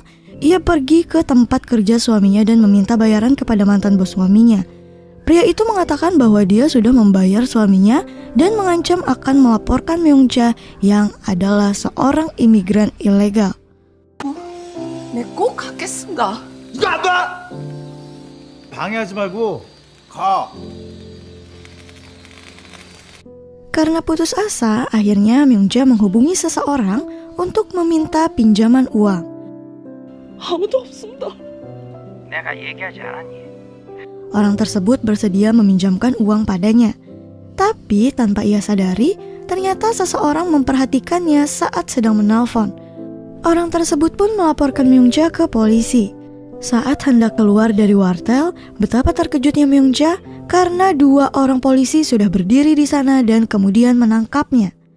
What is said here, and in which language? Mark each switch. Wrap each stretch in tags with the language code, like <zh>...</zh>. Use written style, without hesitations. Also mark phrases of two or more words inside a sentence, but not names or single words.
<id>Ia pergi ke tempat kerja suaminya dan meminta bayaran kepada mantan bos suaminya. Pria itu mengatakan bahwa dia sudah membayar suaminya dan mengancam akan melaporkan Myung-jae yang adalah seorang imigran ilegal.</id> <ko>네, 꼭 가겠습니다. 나가! 방해하지 말고 가.</ko> <id>Karena putus asa, akhirnya Myung-jae menghubungi seseorang untuk meminta pinjaman uang.</id> <ko>아무도 없습니다. 내가 얘기하지 않았니?</ko> <id>Orang tersebut bersedia meminjamkan uang padanya. Tapi tanpa ia sadari, ternyata seseorang memperhatikannya saat sedang menelpon. Orang tersebut pun melaporkan Myung-jae ke polisi. Saat hendak keluar dari wartel, betapa terkejutnya Myung-jae karena dua orang polisi sudah berdiri di sana dan kemudian menangkapnya.</id>